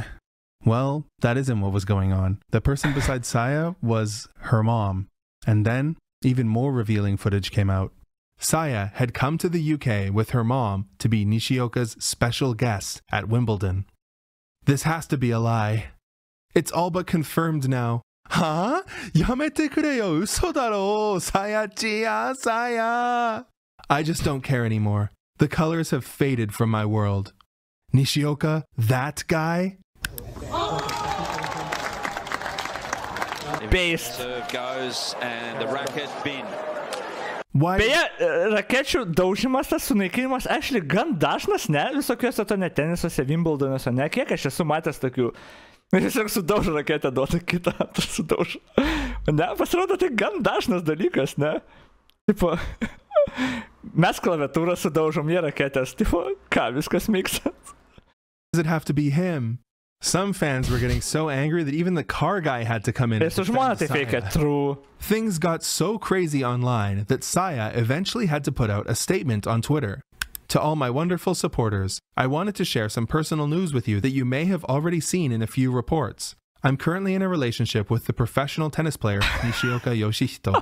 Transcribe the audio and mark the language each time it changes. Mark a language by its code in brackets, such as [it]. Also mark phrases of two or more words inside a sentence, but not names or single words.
[en] Well, that isn't what was going on. The person beside Saya was her mom. And then, even more revealing footage came out. Saya had come to the UK with her mom to be Nishioka's special guest at Wimbledon. This has to be a lie. It's all but confirmed now. [ja] Huh? やめてくれよ、嘘だろ, Saya-chiya, Saya. [en] I just don't care anymore. The colors have faded from my world. Nishioka, that guy? Based. Serve goes and the racket bin. Why? [lt] Beje, rakečių daužimas, tas sunaikinimas, actually, gan dažnas, ne? Visokiuose to ne tenisuose, Wimbledonuose, ne? Kiek aš esu matęs tokių. Tiesiog sudaužo raketę, duoda kitą, sudaužo. Ne, pasirodo, tai gan dažnas dalykas, ne? Tipo, mes klaviatūrą sudaužom, jie raketės. Tipo, ką, viskas [en] makes sense. Does it have to be him? Some fans were getting so angry that even the car guy had to come in. [lt] Ir su žmona tai veikia, true. [en] Things got so crazy online that Saya eventually had to put out a statement on Twitter. To all my wonderful supporters, I wanted to share some personal news with you that you may have already seen in a few reports. I'm currently in a relationship with the professional tennis player Nishioka Yoshihito.